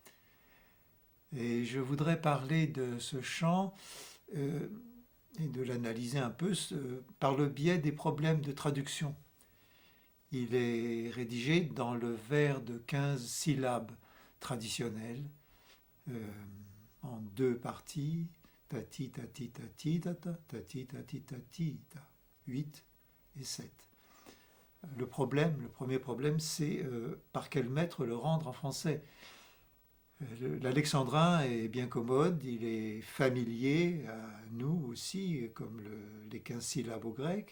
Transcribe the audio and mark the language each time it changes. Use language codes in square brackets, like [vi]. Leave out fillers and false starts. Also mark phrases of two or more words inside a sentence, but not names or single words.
[fr] Et je voudrais parler de ce chant et de l'analyser un peu par le biais des problèmes de traduction. Il est rédigé dans le vers de 15 syllabes traditionnelles, en 2 parties, tati tati tati tata, tati tati tati ta, 8 et 7. Le premier problème, c'est par quel maître le rendre en français. L'alexandrin est bien commode, il est familier à nous aussi, comme les 15 syllabes au grec.